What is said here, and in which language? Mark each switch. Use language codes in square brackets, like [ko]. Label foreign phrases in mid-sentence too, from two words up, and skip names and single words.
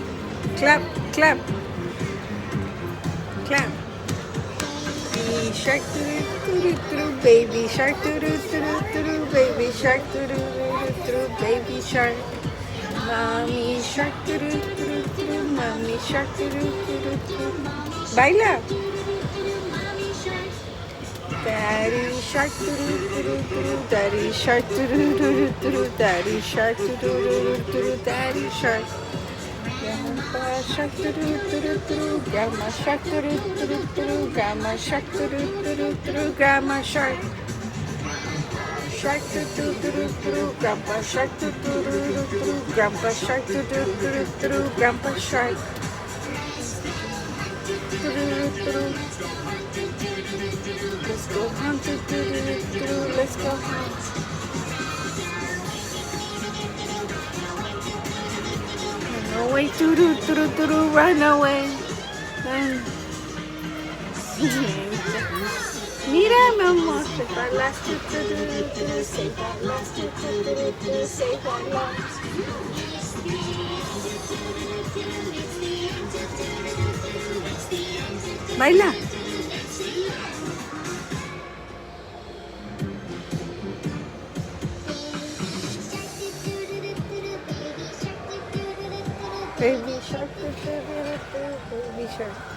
[en] Clap, clap. Clap. Baby shark doo-doo-doo-doo, baby shark doo-doo-doo-doo, baby shark doo-doo-doo-doo, baby shark. Mommy shark doo-doo-doo-doo, mommy shark doo-doo-doo-doo. Baila. Daddy shark doo-doo-doo-doo, daddy shark doo-doo-doo-doo, daddy shark doo-doo-doo-doo, daddy shark. Grandpa shark doo-doo-doo-doo, grandma shark doo-doo-doo-doo, grandma shark doo-doo-doo-doo, grandma shark. Shark doo-doo-doo-doo, grandpa shark doo-doo-doo-doo, grandpa shark doo-doo-doo-doo, grandpa shark. Doo-doo-doo-doo. Let's go hunt, doo-doo-doo-doo, let's go hunt. Run away, doo-doo-doo-doo, run away. Run. [es] Mira, mi amor, [en] save our last doo-doo-doo-doo, save our last doo-doo-doo-doo, save our last. Baila. Baby shark, baby shark.